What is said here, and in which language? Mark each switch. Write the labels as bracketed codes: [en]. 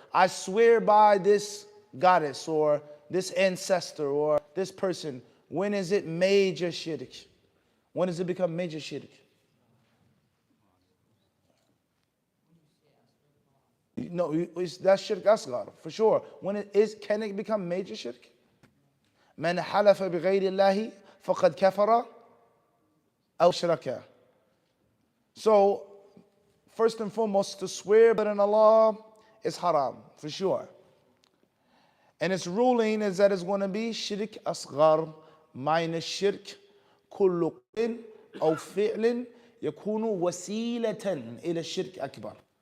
[en] I swear by this goddess or this ancestor or this person. When is it major shirk? When does it become major shirk? No, that's shirk asghar, for sure. When it is, can it become major shirk? [ar] من حلف بغير الله فقد كفر أو شرك. [en] So, first and foremost, to swear by Allah is haram, for sure. And its ruling is that it's going to be shirk asghar, minus shirk, [ar] كل قول أو فعل يكون وسيلة إلى الشرك أكبر.